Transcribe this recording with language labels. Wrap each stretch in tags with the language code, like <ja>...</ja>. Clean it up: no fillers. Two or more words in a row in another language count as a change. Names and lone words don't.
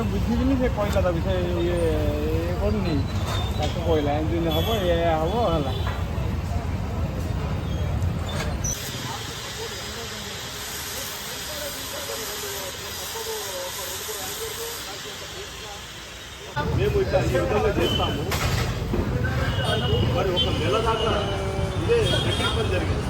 <or>ଦେଖିବିନି ସେ କହିଲା ତାକୁ ସେ ଇଏ କରୁନି ତାକୁ କହିଲା ଏମିତି ହବ ଇଏ ହବ ହେଲା।</or> <te>మేము ఇట్లా ఈ విధంగా చేస్తాము మరి ఒక నెల దాకా ఇదే టెక్నికల్ జరిగింది.</te>